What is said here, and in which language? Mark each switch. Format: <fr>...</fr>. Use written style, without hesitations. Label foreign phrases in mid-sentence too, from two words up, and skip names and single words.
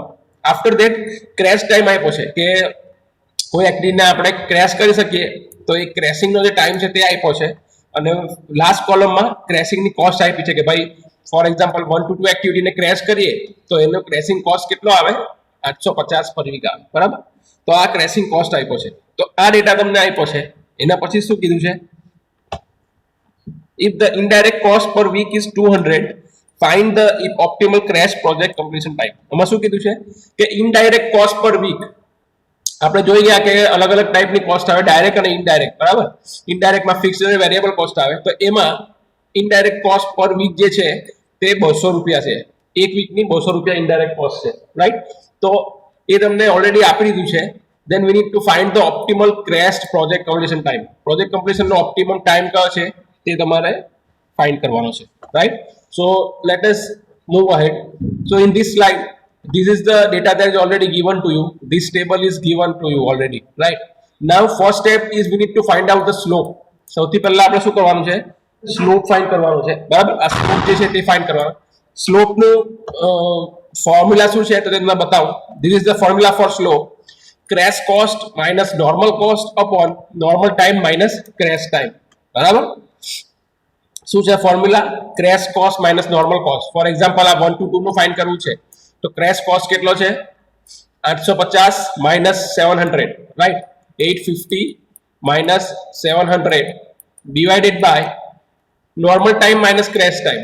<en>after that crash time</en> <gu>આપ્યો છે કે કોઈ એક્ટિવિટીને આપણે ક્રેશ કરી શકીએ તો એ ક્રેશિંગનો જે ટાઈમ છે તે આપ્યો છે. અને</gu> <en>last columnમાં</en> <gu>ક્રેશિંગની કોસ્ટ આપી છે કે ભાઈ</gu> <en>for example</en> <gu>1 to 2 એક્ટિવિટીને ક્રેશ કરીએ તો એનો</gu> <en>crashing cost</en> <gu>કેટલો આવે? 850</gu> <en>per week</en> <gu>આવે, બરાબર. તો આ</gu> <en>crashing cost</en> <gu>આપ્યો છે. તો આ ડેટા તમને આપ્યો છે. એના પછી શું કીધું છે?</gu> <en>if the indirect cost per week is 200, find the optimal crash project completion time.</en> <gu>આમાં શું કીધું છે કે</gu> <en>indirect cost per week</en> <gu>આપણે જોઈ ગયા કે અલગ અલગ ટાઈપની કોસ્ટ આવે, ડાયરેક્ટ અને ઇનડાયરેક્ટ, બરાબર. ઇનડાયરેક્ટમાં ફિક્સ અને</gu> <en>variable cost</en> <gu>આવે. તો એમાં</gu> <en>indirect cost per week</en> <gu>જે છે તે 200 રૂપિયા છે. એક વીકની 200 રૂપિયા</gu> <en>indirect cost</en> <gu>છે, રાઈટ. તો એ તમને ઓલરેડી આપી દીધું છે.</gu> <en>then we need to find the optimal crash project completion time.</en> <gu>પ્રોજેક્ટ કમ્પ્લીશનનો</gu> <en>optimum time</en> <gu>કયો છે તે તમારે ફાઇન્ડ કરવાનો છે, રાઈટ.</gu> <en>so let us move ahead. so in this slide this is the data that is already given to you. This table is given to you already, right? Now first step is we need to find out the slope.</en> <gu>સૌથી પહેલા આપણે શું કરવાનું છે?</gu> <en>slope find</en> <gu>કરવાનો છે, બરાબર. આ સ્લોપ જે છે તે ફાઇન્ડ કરવાનો. સ્લોપનું ફોર્મ્યુલા શું છે તો તમને બતાવું.</gu> <en>This is the formula for slope. Crash cost minus normal cost upon normal time minus crash time,</en> <gu>બરાબર. શું છે ફોર્મ્યુલા?</gu> <en>crash cost minus normal cost. for example</en> <gu>આ 1 to 2 નું ફાઇન્ડ કરવું છે તો</gu> <en>crash cost</en> <gu>કેટલો છે?</gu> <en>850 minus 700, right. 850 minus 700 divided by normal time minus crash time.</en>